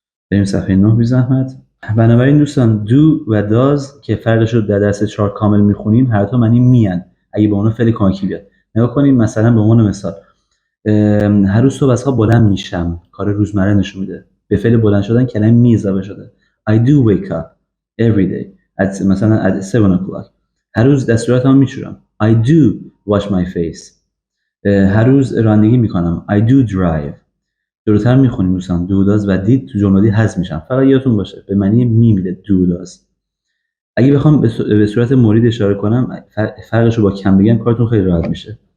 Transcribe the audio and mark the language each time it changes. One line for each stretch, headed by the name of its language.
Persian: بریم صفحه 9 بی زحمت. بنابراین دوستان do و does که فرقش رو در درس 4 کامل میخونیم، هر دو معنی میان اگه به اون فعل کمکی بیاد. نگاه کنیم مثلا به عنوان مثال هر روز صبح از خواب بلند میشم، کار روزمره نشون میده. به فعل بلند شدن کلمه می اضافه شده.
English: I do wake up every day
Persian: مثلا
English: at 7 o'clock.
Persian: هر روز دستوراتمو میشورم.
English: I do wash my face.
Persian: هر روز رانندگی میکنم.
English: I do drive.
Persian: جلوتر میخونیم دوستان do does و did تو جمله حذف میشن. فقط یادتون باشه به معنی می میده do does. اگه بخوام به صورت مورد اشاره کنم، فرقش رو با کم بگم کارتون خیلی راحت میشه.